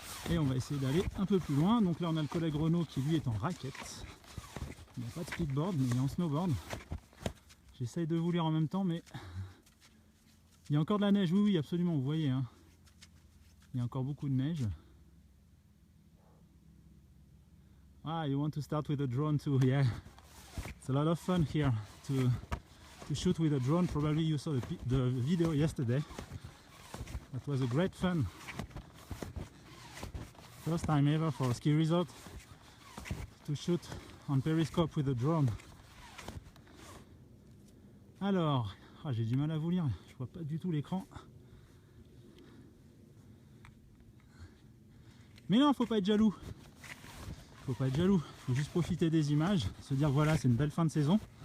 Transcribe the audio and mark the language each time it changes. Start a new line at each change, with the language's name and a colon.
French: Et on va essayer d'aller un peu plus loin. Donc là on a le collègue Renaud qui lui est en raquette. Il n'a pas de speedboard mais il est en snowboard. J'essaye de vous lire en même temps mais il y a encore de la neige, oui absolument, vous voyez. Il y a encore beaucoup de neige.
English: Ah, you want to start with a drone too? Yeah. It's a lot of fun here to shoot with a drone. Probably you saw the video yesterday. That was a great fun. First time ever for a ski resort to shoot on Periscope with a drone.
French: Alors, j'ai du mal à vous lire, je vois pas du tout l'écran. Mais non, faut pas être jaloux. Faut pas être jaloux, faut juste profiter des images, se dire voilà, c'est une belle fin de saison.